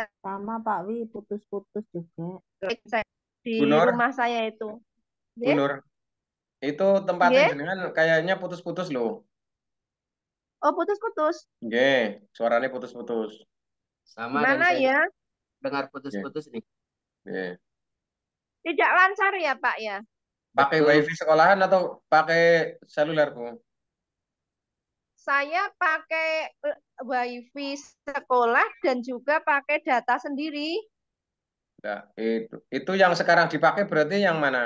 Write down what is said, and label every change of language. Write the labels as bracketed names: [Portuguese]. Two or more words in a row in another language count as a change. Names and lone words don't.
[Indonesian] Sama Pak Wi, putus-putus juga. di Bu Nur, rumah saya itu. Bu Nggih? Nur, itu tempatnya Nggih? jenengan kayaknya putus-putus loh. Oh, putus-putus. Nggih, suaranya putus-putus. Sama dari Gimana saya ya? dengar Nggih, putus-putus nih. nggih. Tidak lancar ya, Pak ya? Pakai Betul. wifi sekolahan atau pakai seluler, Bu? Saya pakai WiFi sekolah dan juga pakai data sendiri. Nah, itu yang sekarang dipakai berarti yang mana?